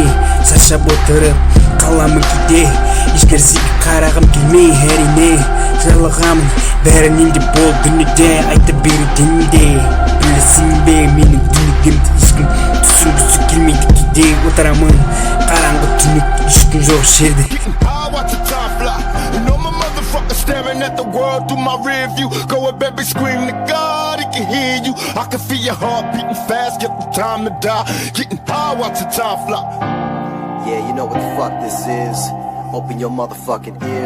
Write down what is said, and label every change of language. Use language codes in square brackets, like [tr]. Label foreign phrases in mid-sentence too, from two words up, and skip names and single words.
[kk] Шаршап отырып қаламын кейде, ешнәрсеге қарағым келмей. Әрине жалығамын, бәрінен де бол дүниеде айта беруден де. Білесің бе менің дүниемді ешкім түсінгісі келмейді. Кейде отырамын қараңғы түнекте, ешкім жоқ жерде. [en] Watch the time fly. And all my motherfuckers staring at the world through my rear view. Go ahead, baby, scream to God. He can hear you. I can feel your heart beating fast. Get the time to die. Getting high, watch the time fly. Yeah, you know what the fuck this is. Open your motherfucking ears.